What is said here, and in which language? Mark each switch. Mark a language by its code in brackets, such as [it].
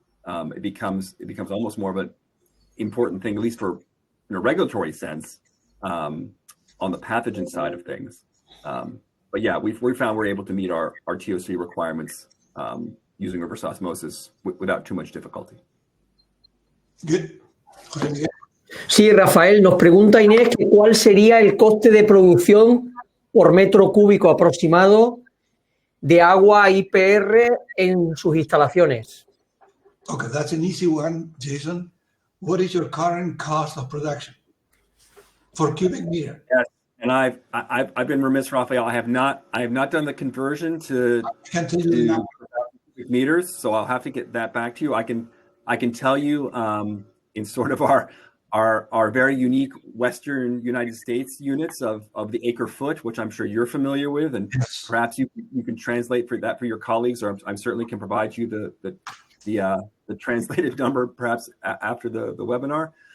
[en] It becomes almost more of an important thing, at least for in a regulatory sense, on the pathogen side of things. But yeah, we found we're able to meet our TOC requirements using reverse osmosis without too much difficulty. Good. [es] Sí, Rafael, nos pregunta Inés que cuál sería el coste de producción por metro cúbico aproximado de agua IPR en sus instalaciones. [en] Okay, that's an easy one, Jason. What is your current cost of production for cubic meter? Yes, and I've been remiss, Rafael. I have not done the conversion to I can tell you now. cubic meters, so I'll have to get that back to you. I I can tell you in sort of our very unique Western United States units of the acre foot, which I'm sure you're familiar with, and perhaps you can translate for that for your colleagues, or I certainly can provide you the translated number perhaps after the webinar.